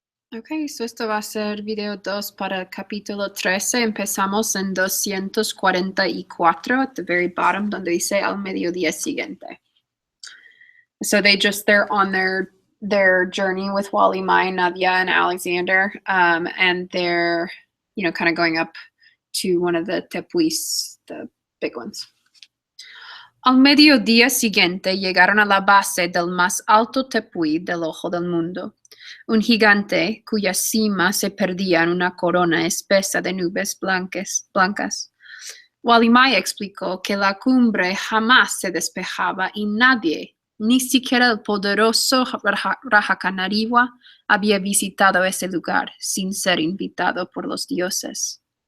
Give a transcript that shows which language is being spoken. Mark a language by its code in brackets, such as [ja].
[es] Ok, so esto va a ser video 2 para el capítulo 13. Empezamos en 244 [en] at the very bottom, [es] donde dice al mediodía siguiente. [en] So they're on their journey with Wally, Mai, Nadia, and Alexander, and they're kind of going up to one of the tepuis, the big ones. [es] Al mediodía siguiente llegaron a la base del más alto tepuy del ojo del mundo, un gigante cuya cima se perdía en una corona espesa de nubes blancas. Wally Mai explicó que la cumbre jamás se despejaba y nadie, ni siquiera el poderoso Raja Canariwa, había visitado ese lugar sin ser invitado por los dioses.